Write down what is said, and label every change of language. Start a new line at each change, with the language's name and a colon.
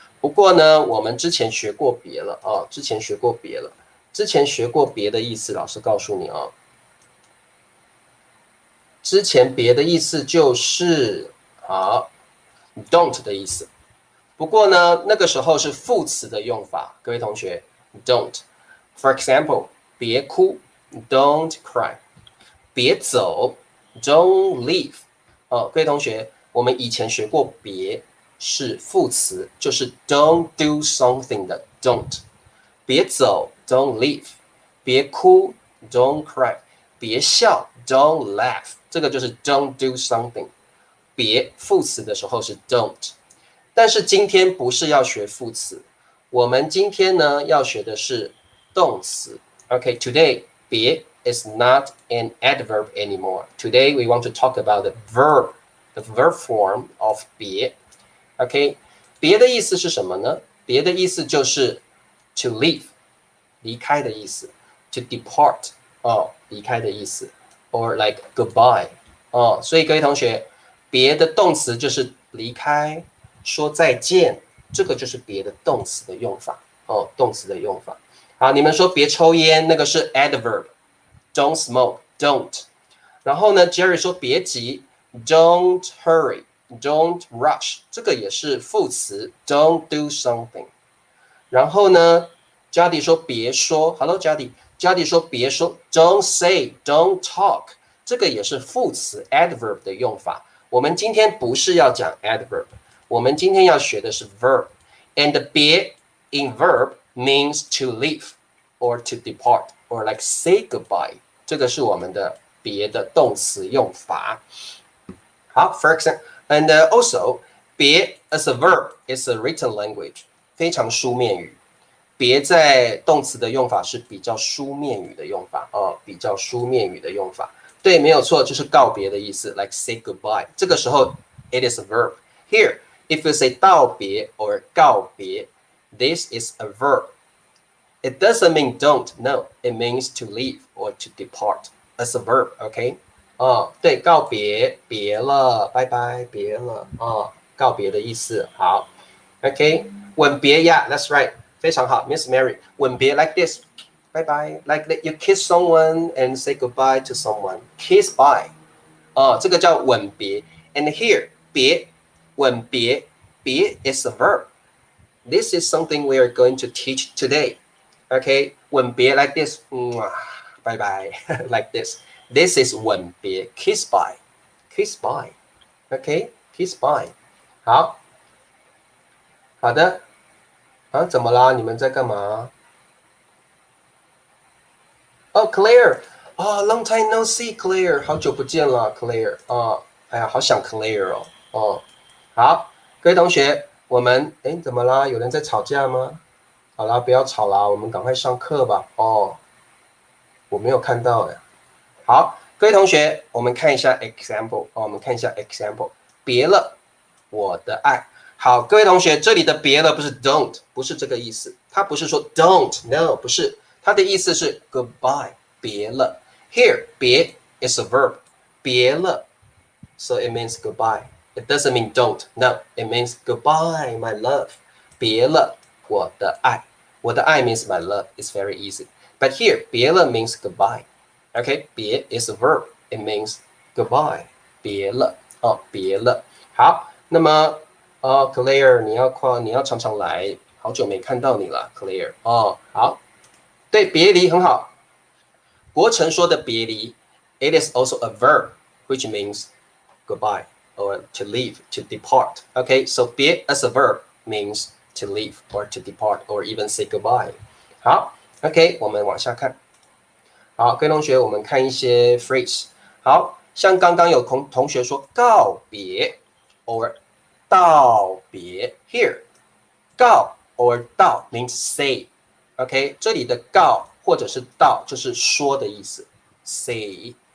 Chinese: 不过呢，我们之前学过别了啊，之前学过别了。之前学过别的意思，老师告诉你啊，之前别的意思就是don't 的意思。不过呢，那个时候是副词的用法，各位同学 don't。
English: For example， 别哭 don't cry， 别走 don't leave。
Chinese: 各位同学，我们以前学过别是副词，就是
English: don't do something
Chinese: 的 don't。别走
English: don't leave，
Chinese: 别哭
English: don't cry，
Chinese: 别笑
English: don't laugh，
Chinese: 这个就是
English: don't do something。
Chinese: 别副词的时候是 don't。但是今天不是要学副词，我们今天呢要学的是动词。
English: OK，today， 别 is not an adverb anymore. Today we want to talk about the verb form of 别。
Chinese: OK， 别的意思是什么呢？别的意思就是
English: to leave，
Chinese: 离开的意思 ；
English: to depart，
Chinese: 离开的意思 ；
English: or like goodbye，
Chinese: 所以各位同学，别的动词就是离开。说再见，这个就是别的动词的用法哦，动词的用法。好，你们说别抽烟，那个是 adverb，
English: don't smoke，
Chinese: don't。然后呢 ，Jerry 说别急 ，
English: don't hurry，don't rush，
Chinese: 这个也是副词 ，
English: don't do something。
Chinese: 然后呢 ，Jody 说别说 ，Hello Jody，Jody 说别说 ，
English: don't say，don't talk，
Chinese: 这个也是副词 adverb 的用法。我们今天不是要讲 adverb。
English: 我们今天要学的是 verb，and 别 in verb means to leave or to depart or like say goodbye，
Chinese: 这个是我们的别的动词用法。
English: 好 ，for example，and also 别 as a verb is a written language，
Chinese: 非常书面语。别在动词的用法是比较书面语的用法比较书面语的用法。对，没有错，就是告别的意思 ，
English: like say goodbye。这个时候 it is a verb here。If you say 道别 or 告别 this is a verb. It doesn't mean don't, no, it means to leave or to depart as a verb, OK?
Chinese: 对，告别，别了，拜拜，别了，告别的意思。
English: 好 ，OK， 吻别 ，Yeah, that's right，
Chinese: 非常好
English: ，Miss Mary， 吻别 like this， 拜拜 ，like that you kiss someone and say goodbye to someone, kiss bye，
Chinese: 这个叫吻别。
English: And here 别。吻别，别 is a verb. This is something we are going to teach today. Okay, 吻别 like this, bye bye, like this. This is 吻别 kiss bye, kiss bye. Okay, kiss bye.
Chinese: 好，好的。怎么啦？你们在干嘛？
English: Claire， long time no see, Claire，
Chinese: 好久不见了
English: ，Claire。
Chinese: 哎呀，好想 Claire 哦。好，各位同学，我们怎么啦？有人在吵架吗？好啦，不要吵啦，我们赶快上课吧。我没有看到呀。好，各位同学，我们看一下 example。我们看一下 example。别了，我的爱。好，各位同学，这里的别了不是 don't， 不是这个意思。它不是说
English: don't，no，
Chinese: 不是。它的意思是 goodbye， 别了。
English: Here 别 is a verb 别了 so it means goodbye. It doesn't mean don't. No, it means goodbye, my love.
Chinese: 别了我的爱我的爱
English: means my love. It's very easy. But here 别了 means goodbye. Okay, 别 is a verb. It means goodbye. 别了别了。
Chinese: 好，那么Claire 你要常常来，好久没看到你了 Claire 好，对，别离很好。国成说的别离
English: it is also a verb which means goodbye or to leave, to depart. Okay, so 别 as a verb means to leave or to depart or even say goodbye.
Chinese: 好 OK 我们往下看。好，各位同学，我们看一些 phrase。好，像刚刚有同学说告别 or 道别
English: here 告 or 道 means say OK
Chinese: 这里的告或者是道就是说的意思 say